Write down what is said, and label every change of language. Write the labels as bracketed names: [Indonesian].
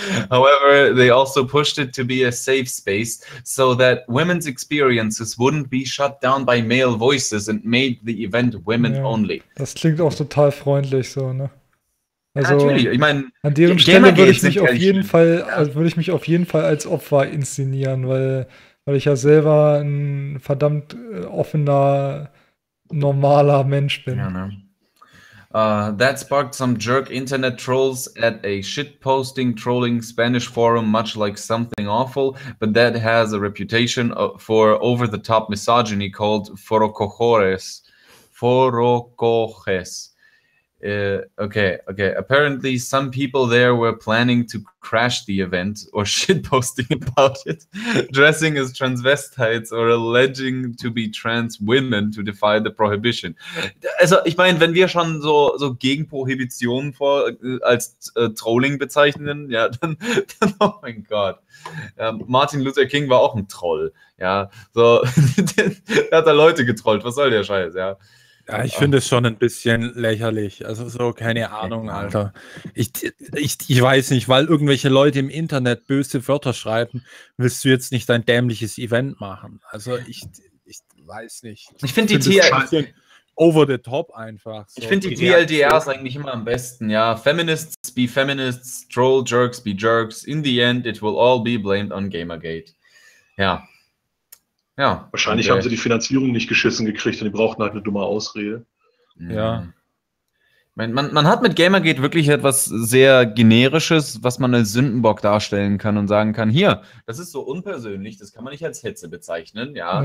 [English] However, they also pushed it to be a safe space so that women's experiences wouldn't be shut down by male voices and made the event women ja, only. [German] Das klingt auch total freundlich so, ne? Also, ja, natürlich. Ich meine, an deren Stelle würde ich mich auf jeden Fall, also würde ich mich auf jeden Fall als Opfer inszenieren, weil ich ja selber ein verdammt offener, normaler Mensch bin. Ja, ne? [English] That sparked some jerk internet trolls at a shitposting trolling Spanish forum, much like Something Awful, but that has a reputation for over-the-top misogyny called Forocojores. Forocojores. Okay. Apparently, some people there were planning to crash the event or shitposting about it, dressing as transvestites or alleging to be trans women to defy the prohibition. [German] Also, ich meine, wenn wir schon so gegen Prohibition als Trolling bezeichnen, ja, dann oh mein Gott. Martin Luther King war auch ein Troll, ja. So, der hat da Leute getrollt, was soll der Scheiß, ja. Ja, ich finde es schon ein bisschen lächerlich. Also so, keine Ahnung, Alter. Ich weiß nicht, weil irgendwelche Leute im Internet böse Wörter schreiben, willst du jetzt nicht dein dämliches Event machen? Also ich weiß nicht. Ich finde die TLDR schon [English] over the top [German] einfach. So. Ich finde die TLDRs eigentlich immer am besten, ja. [English] Feminists be feminists, troll jerks be jerks. In the end, it will all be blamed on Gamergate. [German] Ja. Ja, wahrscheinlich haben sie die Finanzierung nicht geschissen gekriegt und die brauchten halt eine dumme Ausrede. Ja. Man hat mit Gamergate wirklich etwas sehr Generisches, was man als Sündenbock darstellen kann und sagen kann, hier, das ist so unpersönlich, das kann man nicht als Hetze bezeichnen, ja.